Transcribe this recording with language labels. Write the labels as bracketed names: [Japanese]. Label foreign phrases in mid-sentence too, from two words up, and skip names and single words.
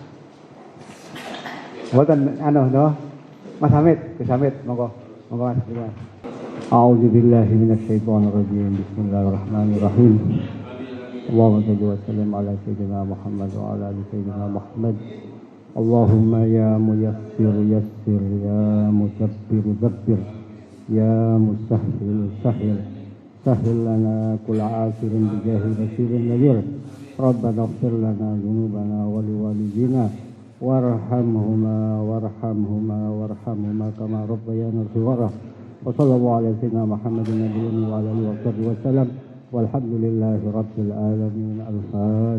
[Javanese] Mboten Mas Hamid, Gus Hamid, monggo Mas. [Arabic] أعوذ بالله من الشيطان الرجيم. بسم الله الرحمن الرحيم. اللهم صل وسلم على سيدنا محمد وعلى آل سيدنا محمد. اللهم يا ميسر يسر، يا مدبر دبر، يا مسهل سهل. سهل لنا كل عاصر بجاه بشير النذير ربنا اغفر لنا ذنوبنا ولوالدينا وارحمهما كما ربيانا صغارا وصلى الله على سيدنا محمد النبي وعلى اله وصحبه وسلم والحمد لله رب العالمين.